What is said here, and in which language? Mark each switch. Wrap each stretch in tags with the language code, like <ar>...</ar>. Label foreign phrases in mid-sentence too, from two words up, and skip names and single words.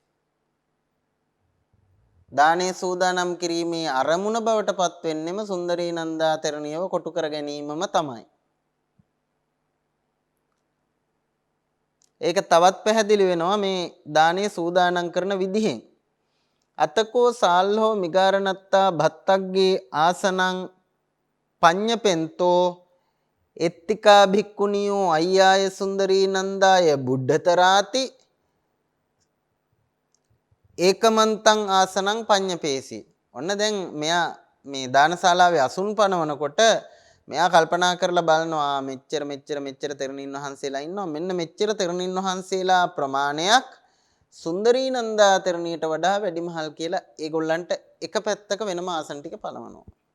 <si>දානේ සූදානම් කිරීමේ අරමුණ බවට පත් වෙන්නෙම සුන්දරී නන්දා තෙරණියව කොටු කර ගැනීමම තමයි. ඒක තවත් පැහැදිලි වෙනවා මේ දානේ සූදානම් කරන විදිහෙන්.</si> <pi>අතකෝ සාල්හෝ මිගාරණත්තා භත්තග්ගේ ආසනං පඤ්ඤපෙන්තෝ එත්තිකා භික්ඛුනියෝ අය්යාය සුන්දරී නන්දාය බුද්ධතරාති ඒකමන්තං ආසනං පඤ්ඤපේසි.</pi> <si>ඔන්න දැන් මෙයා මේ දානශාලාවේ අසුන් පනවනකොට මෙයා කල්පනා කරලා බලනවා මෙච්චර තෙරණින් වහන්සේලා ඉන්නවා. මෙන්න මෙච්චර තෙරණින් වහන්සේලා ප්‍රමාණයක් සුන්දරී නන්දා තෙරණියට වඩා වැඩිමහල් කියලා ඒගොල්ලන්ට එක පැත්තක වෙනම ආසන ටික පනවනවා.</si>